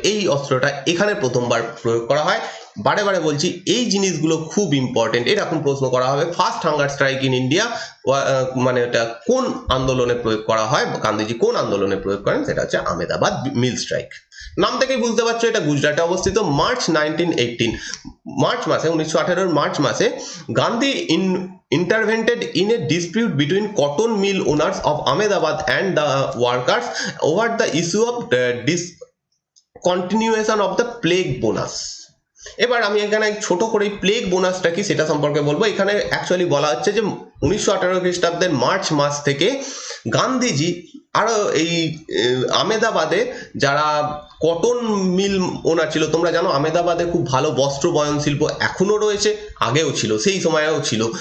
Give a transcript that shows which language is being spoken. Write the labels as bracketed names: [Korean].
[Bangla] এই অস্ত্রটা এখানে প্রথমবার প্রয়োগ করা হয়। বারে বারে বলছি এই জিনিসগুলো খুব ইম্পর্টেন্ট, এরকম প্রশ্ন করা হবে। [English] first hunger strike in India, [Bangla] মানে এটা কোন আন্দোলনে প্রয়োগ করা হয়, গান্ধীজি কোন আন্দোলনে প্রয়োগ করেন, সেটা হচ্ছে আহমেদাবাদ মিল স্ট্রাইক। নাম থেকেই বুঝতে পারছো এটা গুজরাটে অবস্থিত। [English] March 1918, [Bangla] মার্চ মাসে 1918 মার্চ মাসে [English] Gandhi intervened in a dispute between cotton mill owners of Ahmedabad and the workers over the issue of discontinuation of the plague bonus. [Bangla] এবার আমি এখানে ছোট করে প্লেগ বোনাসটা কি সেটা সম্পর্কে বলবো। এখানে অ্যাকচুয়ালি বলা হচ্ছে যে 1918 খ্রিস্টাব্দের মার্চ মাস থেকে গান্ধীজি আরো এই আহমেদাবাদে যারা কটন মিল ওনার ছিল, তোমরা জানো আহমেদাবাদে খুব ভালো বস্ত্র বয়ন শিল্প এখনো রয়েছে, আগেও ছিল, সেই সময়েও ছিল।